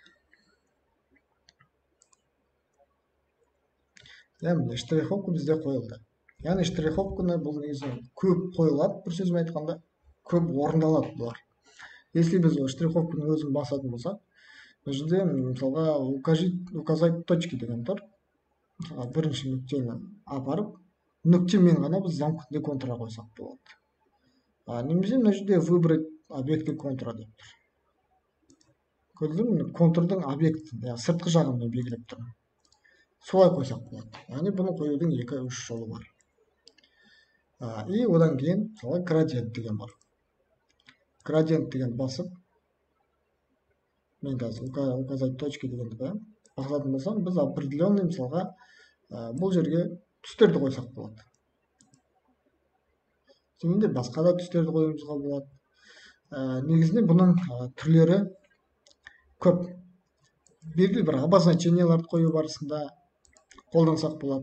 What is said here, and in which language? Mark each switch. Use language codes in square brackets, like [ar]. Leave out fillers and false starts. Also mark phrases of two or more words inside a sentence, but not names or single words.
[kk] Яғни штриховка бізде қойылды. Яғни штриховканы бұл негізі көп қойылады, бір сөзбен айтқанда көп орындалады бұлар. Если біз штриховканың өзін басатын болсақ, бұл жерде мысалға [ru] указать точки [kk] деген тұр. Мысалға бірінші нүктені апарып, нүктемен ғана біз замкнутый контурға қойсақ болады. Немесе мына жерде [ru] выбрать объектный контур [kk] деп тұр. Көрдіңіз, контурдың объектін, сыртқы жағын белгілеп тұр. Солай қойсақ болады. Яғни бұны қоюдың 2-3 жолы бар. И одан кейін мысалы градиент деген бар. Градиент деген басып, мен қазір [ru] указать точки [kk] дегенді басатын болсам, біз определенный мысалға бұл жерге түстерді қойсақ болады. Және басқа да түстерді қойымызға болады. Негізінде бұның түрлері көп. Белгілі бір обозначенияларды қою барысында қолдансақ болады.